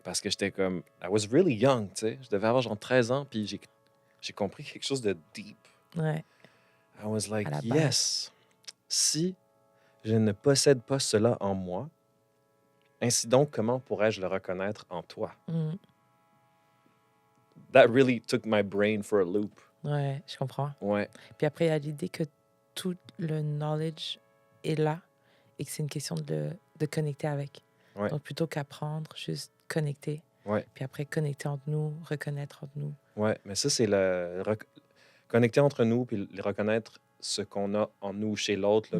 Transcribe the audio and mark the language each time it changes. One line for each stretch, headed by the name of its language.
French: Parce que j'étais comme,
English: I was really young,
French: tu sais. Je devais avoir genre 13 ans, puis j'ai compris quelque chose de deep. Ouais,
English: I was like,
French: à la base. yes, si je ne possède pas cela en moi, ainsi donc, comment pourrais-je le reconnaître en toi? Mm.
English: That really took my brain for a loop.
French: Ouais, je comprends. Ouais, Puis après, il y a l'idée que tout le knowledge est là et que c'est une question de connecter avec. ouais, Donc, plutôt qu'apprendre, juste connecter. ouais, Puis après, connecter entre nous, reconnaître entre nous. ouais. Mais ça, c'est connecter entre nous, puis le reconnaître ce qu'on a en nous chez l'autre, là,